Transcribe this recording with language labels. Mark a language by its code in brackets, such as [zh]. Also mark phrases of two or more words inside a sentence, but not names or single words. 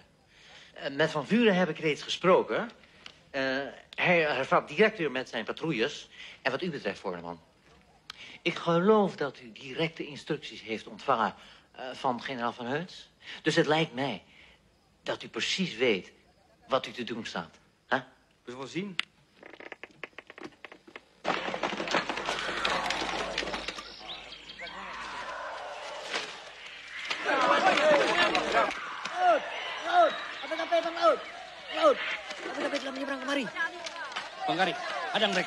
[nl] Met Van Vuren heb ik reeds gesproken. Hij hervat direct weer met zijn patrouilles. En wat u betreft, voorman. Ik geloof dat u directe instructies heeft ontvangen van generaal Van Heuts. Dus het lijkt mij dat u precies weet wat u te doen staat. Huh? We zullen wel zien. [id] Laut, KP telah menyeberang kemari. Bang Garing, hadang mereka.